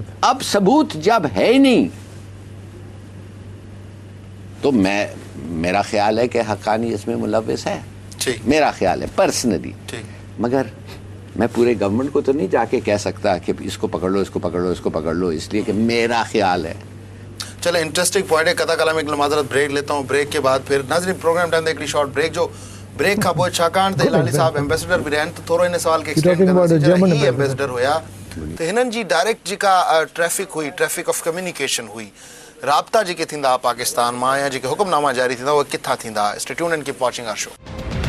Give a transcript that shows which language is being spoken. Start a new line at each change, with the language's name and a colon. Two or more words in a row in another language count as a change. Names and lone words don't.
Urdu: اب ثبوت جب ہے ہی نہیں تو میرا خیال ہے کہ حقانی اس میں ملوث ہے، میرا خیال ہے پرسنلی. مگر میں پورے گورنمنٹ کو تو نہیں جا کے کہہ سکتا کہ اس کو پکڑ لو، اس کو پکڑ لو، اس کو پکڑ لو، اس لیے کہ میرا خیال ہے. چلے,
English: interesting point
Urdu: है। کتھا کلام ایک معذرت بریک لیتا ہوں، بریک کے بعد پھر ناظرین
Sindhi: प्रोग्राम टाइम हिकिड़ी
English: short break
Sindhi: जो ब्रेक खां पोइ छाकाणि त हिलाली साहब एम्बेसडर बि रहिया आहिनि, त थोरो हिन सवाल खे एक्सटेंड कंदासीं। जॾहिं ही एम्बेसडर हुया त हिननि जी डायरेक्ट जेका ट्रैफिक हुई,
English: traffic of communication
Sindhi: हुई, राब्ता जेके थींदा पाकिस्तान मां या जेके हुकुमनामा जारी थींदा उहे किथां थींदा?
English: Stay tuned and keep watching our show.